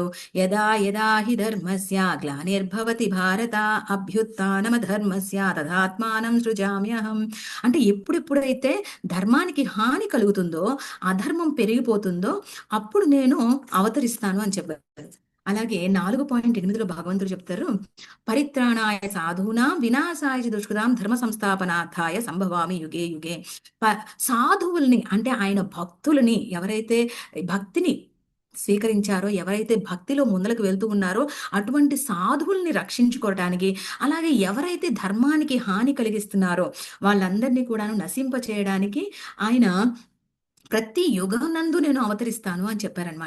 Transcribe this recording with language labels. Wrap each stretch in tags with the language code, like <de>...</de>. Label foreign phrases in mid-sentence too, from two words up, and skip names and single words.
<sa>యదా యదా హి ధర్మస్య గ్లానిర్భవతి భారత అభ్యుత్థానమ ధర్మస్య తదాత్మానం సృజామ్యహం.</sa> <te>అంటే ఎప్పుడెప్పుడైతే ధర్మానికి హాని కలుగుతుందో, అధర్మం పెరిగిపోతుందో అప్పుడు నేను అవతరిస్తాను అని చెప్పారు. అలాగే 4.8లో భగవంతుడు చెప్తారు,</te> <sa>పరిత్రాణాయ సాధూనాం వినాశాయ దుష్కృతాం ధర్మ సంస్థాపనార్థాయ సంభవామి యుగే యుగే.</sa> <te>సాధువుల్ని అంటే ఆయన భక్తులని, ఎవరైతే భక్తిని స్వీకరించారో, ఎవరైతే భక్తిలో ముందలకు వెళ్తూ ఉన్నారో అటువంటి సాధువుల్ని రక్షించుకోవటానికి, అలాగే ఎవరైతే ధర్మానికి హాని కలిగిస్తున్నారో వాళ్ళందరినీ కూడాను నశింప చేయడానికి ఆయన ప్రతి యుగనందు నేను అవతరిస్తాను అని చెప్పారనమాట.</te>